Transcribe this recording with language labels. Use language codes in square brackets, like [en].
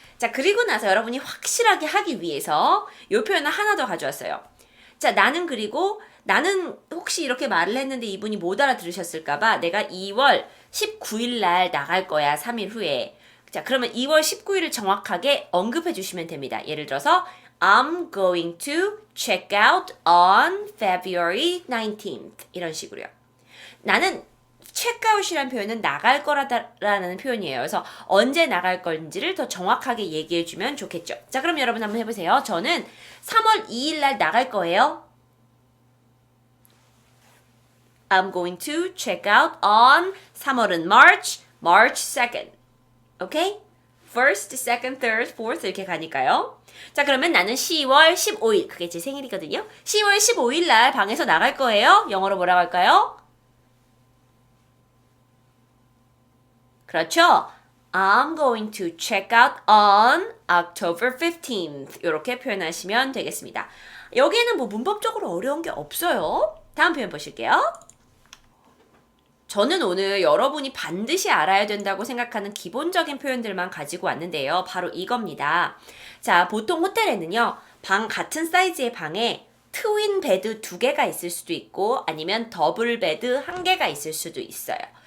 [ko] 자, 그리고 나서 여러분이 확실하게 하기 위해서 이 표현을 하나 더 가져왔어요. 자, 나는 혹시 이렇게 말을 했는데 이분이 못 알아들으셨을까봐 내가 2월 19일 날 나갈 거야. 3일 후에. 자, 그러면 2월 19일을 정확하게 언급해 주시면 됩니다. 예를 들어서 [en] I'm going to check out on February 19th. [ko] 이런 식으로요. 나는 checkout이라는 표현은 나갈 거라는 표현이에요. 그래서 언제 나갈 건지를 더 정확하게 얘기해 주면 좋겠죠. 자, 그럼 여러분 한번 해보세요. 저는 3월 2일 날 나갈 거예요. [en] I'm going to check out on [ko] 3월은 [en] March 2nd. [ko] 오케이? [en] First, second, third, fourth [ko] 이렇게 가니까요. 자, 그러면 나는 10월 15일, 그게 제 생일이거든요. 10월 15일 날 방에서 나갈 거예요. 영어로 뭐라고 할까요? 그렇죠? [en] I'm going to check out on October 15th. [ko] 이렇게 표현하시면 되겠습니다. 여기에는 뭐 문법적으로 어려운 게 없어요. 다음 표현 보실게요. 저는 오늘 여러분이 반드시 알아야 된다고 생각하는 기본적인 표현들만 가지고 왔는데요. 바로 이겁니다. 자, 보통 호텔에는요. 같은 사이즈의 방에 트윈 베드 2개가 있을 수도 있고 아니면 더블 베드 1개가 있을 수도 있어요.